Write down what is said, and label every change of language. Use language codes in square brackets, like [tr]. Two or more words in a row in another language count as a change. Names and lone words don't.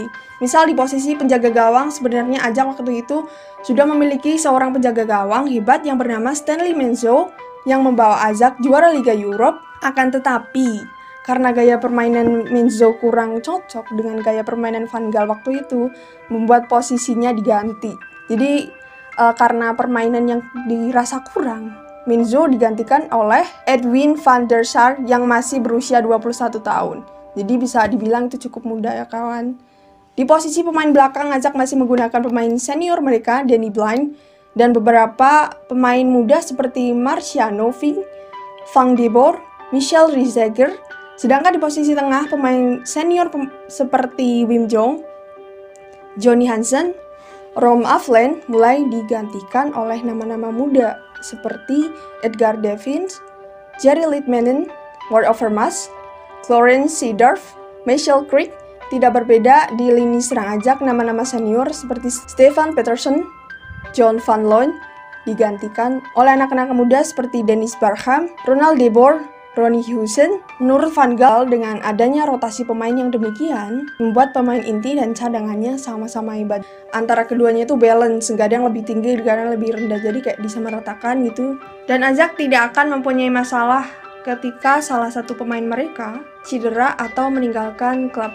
[id] Misal di posisi penjaga gawang, sebenarnya Ajax waktu itu sudah memiliki seorang penjaga gawang hebat yang bernama Stanley Menzo yang membawa Ajax juara Liga Europe. Akan tetapi karena gaya permainan Menzo kurang cocok dengan gaya permainan Van Gaal waktu itu, membuat posisinya diganti. Jadi karena permainan yang dirasa kurang, Menzo digantikan oleh Edwin van der Sar yang masih berusia 21 tahun. Jadi bisa dibilang itu cukup muda ya kawan. Di posisi pemain belakang, Ajax masih menggunakan pemain senior mereka, Danny Blind, dan beberapa pemain muda seperti Marciano Vink, Van de Boer, Michel Reiziger. Sedangkan di posisi tengah, pemain senior seperti Wim Jong, Johnny Hansen, Rom Afland mulai digantikan oleh nama-nama muda seperti Edgar Davids, Jerry Littmanen, Wout Overmars, Clarence Seedorf, Michel Krijk. Tidak berbeda di lini serang Ajax, nama-nama senior seperti Stefan Petersen, John van Loon digantikan oleh anak-anak muda seperti Dennis Bergkamp, Ronald de Boer, Ronnie Huijsen. Menurut Van Gaal, dengan adanya rotasi pemain yang demikian, membuat pemain inti dan cadangannya sama-sama hebat. Antara keduanya itu balance, kadang lebih tinggi, kadang lebih rendah, jadi kayak disamaratakan gitu. Dan Ajax tidak akan mempunyai masalah ketika salah satu pemain mereka cedera atau meninggalkan klub.